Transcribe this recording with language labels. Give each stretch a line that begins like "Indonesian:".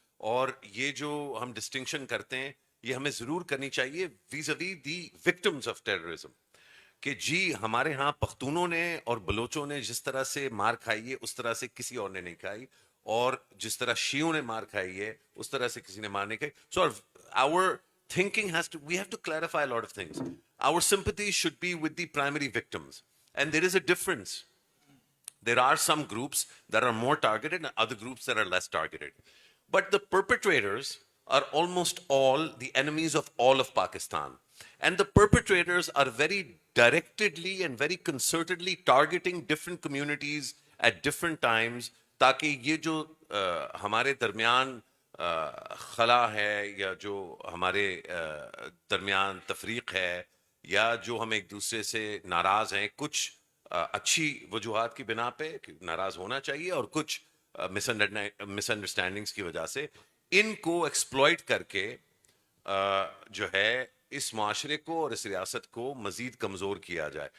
Urdu: اور یہ جو ہم ڈسٹنکشن کرتے ہیں یہ ہمیں ضرور کرنی چاہیے
English: vis a vis the victims of terrorism,
Urdu: کہ جی ہمارے ہاں پختونوں نے اور بلوچوں نے جس طرح سے مار کھائی ہے اس طرح سے کسی اور نے نہیں کھائی, اور جس طرح شیعوں نے مار کھائی ہے اس طرح سے کسی نے مار نہیں کھائی.
English: So our thinking has to, we have to clarify a lot of things. Our sympathy should be with the primary victims, and there is a difference. There are some groups that are more targeted and other groups that are less targeted. But the perpetrators are almost all the enemies of all of Pakistan. And the perpetrators are very directedly and very concertedly targeting different communities at different times,
Urdu: تاکہ یہ جو ہمارے
English: درمیان خلا ہے یا جو ہمارے
Urdu: درمیان تفریق ہے یا جو ہم ایک دوسرے سے ناراض ہیں, کچھ اچھی وجوہات کی بنا پہ ناراض ہونا چاہیے اور کچھ مس انڈرسٹینڈنگس کی وجہ سے, ان کو ایکسپلوئٹ کر کے جو ہے اس معاشرے کو اور اس ریاست کو مزید کمزور کیا جائے.